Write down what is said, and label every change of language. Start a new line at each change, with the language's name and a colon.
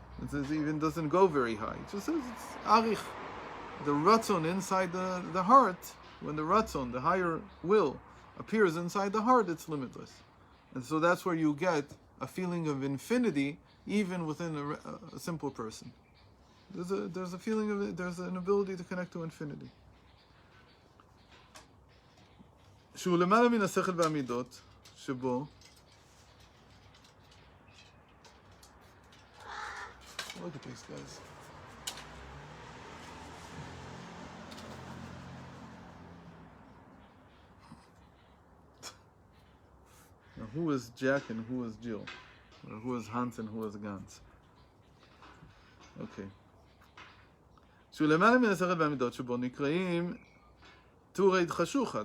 English: It says even doesn't go very high. It just says it's arich. The ratzon inside the heart, when the ratzon, the higher will, appears inside the heart, it's limitless. And so that's where you get a feeling of infinity even within a simple person. There's a feeling of it, there's an ability to connect to infinity.
Hebrew: שהוא למעלה מן השכל והמידות, שבו
English: look at these guys. Now, who is Jack and who is Jill? Or who is Hans and who is Gans? Okay.
Hebrew: שלמעלה מן השכל והמידות שבו נקראים טורי חשוכה.